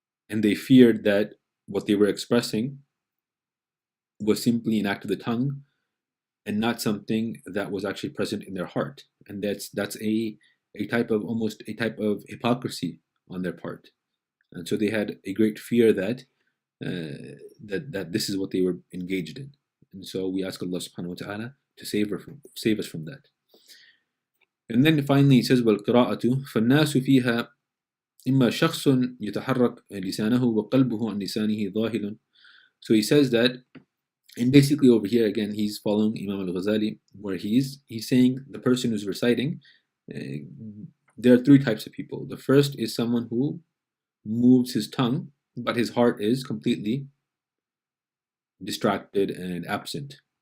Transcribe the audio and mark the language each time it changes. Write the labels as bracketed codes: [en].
[en] And they feared that what they were expressing was simply an act of the tongue and not something that was actually present in their heart. And that's a type of almost a type of hypocrisy on their part. And so they had a great fear that that this is what they were engaged in. And so we ask Allah subhanahu wa ta'ala to save us from that. And then finally he says, [ar] وَالْقِرَاءَةُ فَالنَّاسُ فِيهَا إِمَّا شَخْصٌ يَتَحَرَّكْ لِسَانَهُ وَقَلْبُهُ عَنْ لِسَانِهِ ظَاهِلٌ. [en] So he says that, and basically over here again he's following Imam al-Ghazali, where he's saying the person who's reciting, there are three types of people. The first is someone who moves his tongue, but his heart is completely distracted and absent.